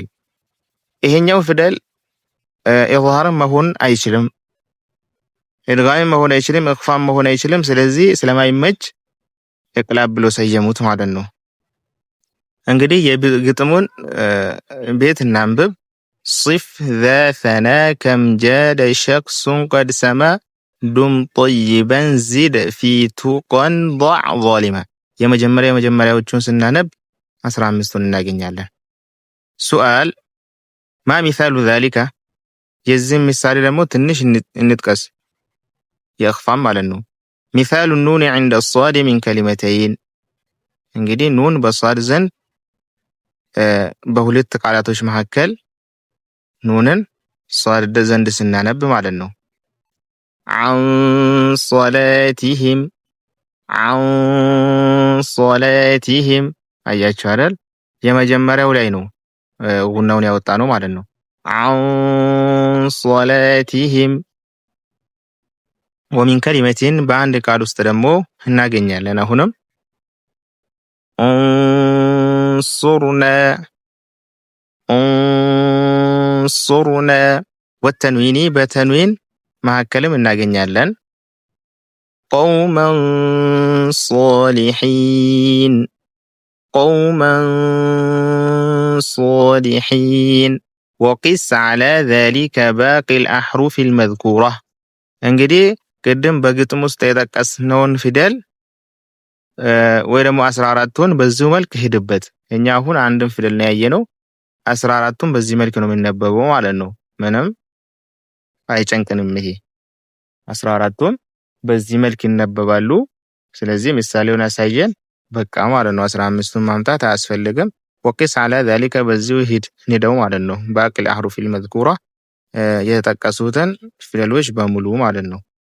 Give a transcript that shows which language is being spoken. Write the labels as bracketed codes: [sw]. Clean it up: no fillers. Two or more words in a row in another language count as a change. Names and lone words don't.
[am] ይሄኛው ፊደል ኢዝሃርም መሆን አይችልም፣ ኢድጋምም መሆን አይችልም፣ ኢኽፋም መሆን አይችልም። ስለዚህ ስለማይመች ኢቅላብ ብሎ ሰየሙት ማለት ነው። እንግዲህ የግጥሙን ቤት እናንብብ። [ar] صف ذا ثنا كم جاد شخص قد سما دم طيبا زد في توقا ضع ظالما [am] የመጀመሪያዎቹን ስናነብ 15ቱን እናገኛለን። ሱአል [ar] ما مثال ذلك [am] የዚህ ምሳሌ ደግሞ ትንሽ እንጥቀስ። የኢኽፋም ማለት ነው። [ar] مثال النون عند الصاد من كلمتين [am] እንግዲህ ኑን በሷድ ዘንድ በሁለት ቃላቶች መካከል ኑንን ሷድ ዘንድ ስናነብ ማለት ነው። [ar] عن صلاتهم عن صلاتهم [am] አያችሁ አይደል? የመጀመሪያው ላይ ነው ጉናውን ያወጣ ነው ማለት ነው። [ar] عن صلاتهم ومن كلمة [am] በአንድ ቃል ውስጥ ደግሞ እናገኛለን። አሁንም [ar] انصرنا انصرنا والتنوين [am] በተንዊን መካከልም እናገኛለን። قوما [ar] صالحين قوما صالحين وقس على ذلك باقي الأحرف المذكورة [am] እንግዲህ ቅድም በግጥም ውስጥ የጠቀስነውን ፊደል ወይ ደግሞ 14ቱን በዚህ መልክ ሄድበት። እኛ አሁን አንድን ፊደል ነው ያየነው 14ቱን በዚህ መልክ ነው የሚነበበው ማለት ነው። ምንም አይጨንቅንም። ይሄ 14ቱን በዚህ መልክ ይነበባሉ። ስለዚህ ምሳሌውን ያሳየን በቃ ማለት ነው። 15ቱን ማምጣት አያስፈልግም። [ar] وقس على ذلك [am] በዚሁ ሄደው ማለት ነው። [ar] باقي الأحرف المذكورة [am] የተጠቀሱትን ፊደሎች በሙሉ ማለት ነው።